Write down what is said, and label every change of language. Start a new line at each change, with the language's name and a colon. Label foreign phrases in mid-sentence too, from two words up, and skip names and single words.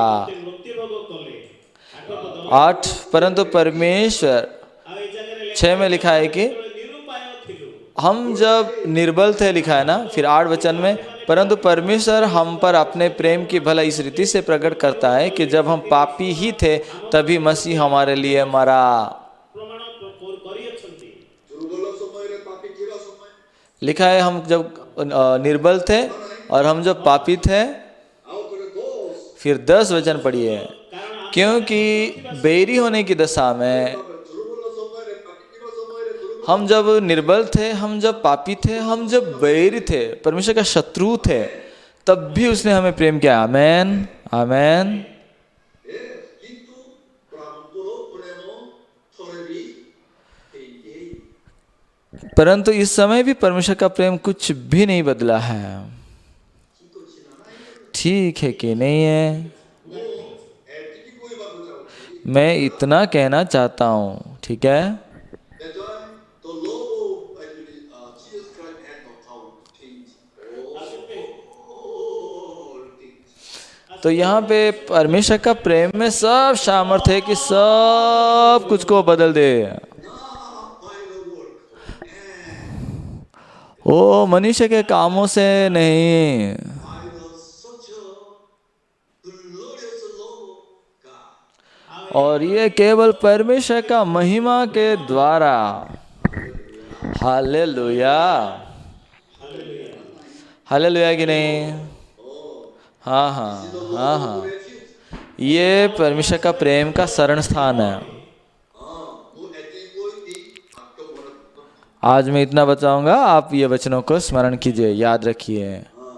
Odia: ମୃତ୍ୟୁଭୋଗ କଲେ। 8 ପଦ
Hindi: 8 परंतु परमेश्वर,
Odia: ଆଉ ଏଇ ଜାଗାରେ
Hindi: 6 में लिखा है कि
Odia: ନିରୁପାୟ ଥିଲୁ।
Hindi: हम जब निर्बल थे, लिखा है ना। फिर 8 वचन में, परंतु परमेश्वर हम पर अपने प्रेम की भला इस रीति से प्रकट करता है कि जब हम पापी ही थे तभी मसीह हमारे लिए मरा।
Odia: ପ୍ରମାଣ କରିଅଛନ୍ତି। ଦୁର୍ବଳ ସମୟରେ ପାପୀ ଥିବା ସମୟ
Hindi: लिखा है हम जब निर्बल थे और हम जब पापी थे।
Odia: ଆଉ ଥରେ ଦୋଷ
Hindi: फिर 10 वचन पढ़िए, क्योंकि बैरी होने की दशा में,
Odia: ଦୁର୍ବଳ ସମୟରେ ପାପୀ ଥିବା ସମୟରେ ଦୁର୍ବଳ
Hindi: हम जब निर्बल थे, हम जब पापी थे, हम जब बैरी थे, परमेश्वर का शत्रु थे, तब भी उसने हमें प्रेम किया। आमेन, आमेन।
Odia: କିନ୍ତୁ ପ୍ରଭୁଙ୍କର ପ୍ରେମ ଥରେ ବି ହେଇଛି।
Hindi: परंतु इस समय भी परमेश्वर का प्रेम कुछ भी नहीं बदला है। ठीक है कि नहीं है?
Odia: ମୁଁ ଏତିକି କହିବାକୁ ଚାହୁଁଛି
Hindi: मैं इतना कहना चाहता हूँ, ठीक है।
English: that the love of actually Jesus Christ had the power to change all things.
Hindi: तो यहाँ पे परमेश्वर का प्रेम में सब सामर्थ्य है कि सब कुछ को बदल दे।
English: Not by the work and
Hindi: वो मनुष्य के कामों से नहीं,
English: by the such a glorious love of God.
Hindi: और ये केवल परमेश्वर का महिमा के द्वारा। हालेलुया, हालेलुया कि नहीं? हाँ हाँ हाँ हाँ, ये परमेश्वर का प्रेम का शरण स्थान है।
Odia: ମୁଁ ଏତିକି କହିକି ବାକ୍ୟ ମନେ
Hindi: आज मैं इतना बताऊंगा, आप ये वचनों को स्मरण कीजिए, याद रखिए।